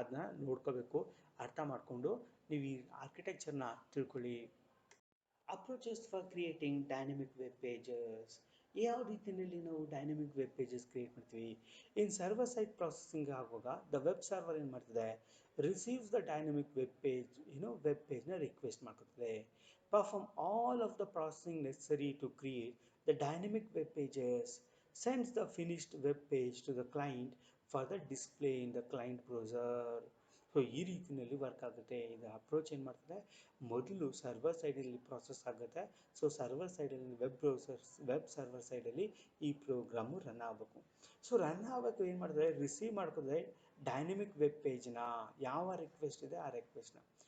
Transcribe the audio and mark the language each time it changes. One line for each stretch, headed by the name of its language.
Kannada: ಅದನ್ನ ನೋಡ್ಕೋಬೇಕು, ಅರ್ಥ ಮಾಡಿಕೊಂಡು ನೀವು ಈ ಆರ್ಕಿಟೆಕ್ಚರ್ನ ತಿಳ್ಕೊಳ್ಳಿ.
English: Approaches for creating dynamic web pages.
Kannada: ಯಾವ ರೀತಿಯಲ್ಲಿ ನಾವು ಡೈನಮಿಕ್ ವೆಬ್ ಪೇಜಸ್ ಕ್ರಿಯೇಟ್ ಮಾಡ್ತೀವಿ. ಇನ್ ಸರ್ವರ್ ಸೈಡ್ ಪ್ರಾಸೆಸಿಂಗ್ ಆಗುವಾಗ ದ ವೆಬ್ ಸರ್ವರ್ ಏನು ಮಾಡ್ತದೆ,
English: receives the dynamic web page,
Kannada: web ಪೇಜ್ನ request ಮಾಡ್ಕೊತದೆ.
English: Perform all of the processing necessary to create the dynamic web pages, sends the finished web page to the client for the display in the client browser.
Kannada: So ಈ ರೀತಿಯಲ್ಲಿ work ಆಗುತ್ತೆ. ಇದು approach ಏನು ಮಾಡ್ತದೆ, ಮೊದಲು server ಸೈಡಲ್ಲಿ process ಆಗುತ್ತೆ. So server ಸೈಡಲ್ಲಿ ವೆಬ್ ಸರ್ವರ್ ಸೈಡಲ್ಲಿ ಈ ಪ್ರೋಗ್ರಾಮು ರನ್ ಆಗಬೇಕು. ಸೊ ರನ್ ಆಗಬೇಕು ಏನು ಮಾಡ್ತದೆ, ರಿಸೀವ್ ಮಾಡ್ಕೋದ್ರೆ ಡೈನಮಿಕ್ ವೆಬ್ ಪೇಜ್ನ ಯಾವ ರಿಕ್ವೆಸ್ಟ್ ಇದೆ ಆ ರಿಕ್ವೆಸ್ಟ್ನ.